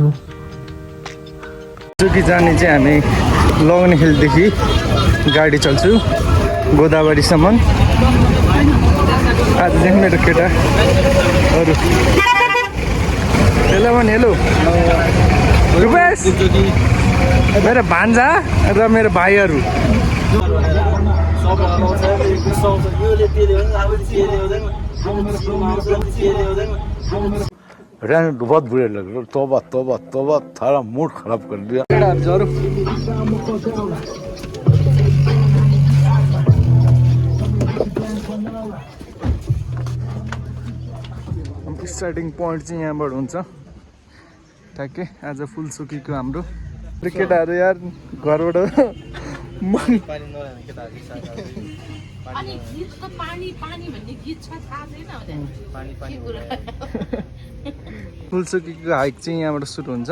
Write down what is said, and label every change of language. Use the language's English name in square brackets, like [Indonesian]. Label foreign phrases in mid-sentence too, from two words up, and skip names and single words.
[Nepali] फुलचोकी जाने चाहिँ हामी लग्ने हिलदेखि गाडी चल्छु गोदावरीसम्म। आज चाहिँ मेरो केटाहरू हेलो भन हेलो रुपेश, मेरो भान्जा र मेरो भाइहरू। [Hindi] बहुत बुरे लग रहे। तोबा तोबा तोबा, थारा मूड खराब कर दिया। [English] starting point [Nepali] चाहिँ यहाँबाट हुन्छ ठ्याक्कै। आज फुलचोकीको हाम्रो केटाहरू यार घरबाट फुलचोकीको हाइक चाहिँ यहाँबाट सुरु हुन्छ।